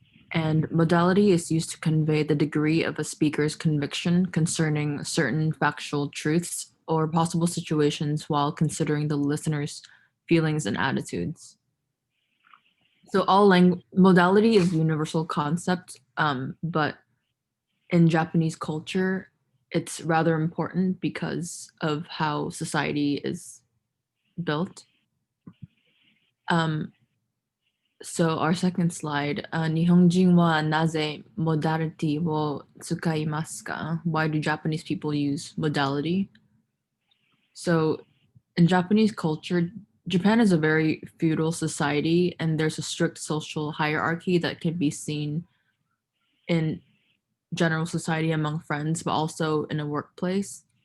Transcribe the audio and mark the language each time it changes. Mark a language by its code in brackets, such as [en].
[en] And modality is used to convey the degree of a speaker's conviction concerning certain factual truths or possible situations while considering the listener's feelings and attitudes. So modality is a universal concept, but in Japanese culture, it's rather important because of how society is built. So our second slide, [ja] 日本人はなぜ modality を使いますか? [en] Why do Japanese people use modality? So in Japanese culture, Japan is a very feudal society, and there's a strict social hierarchy that can be seen in general society among friends, but also in a workplace.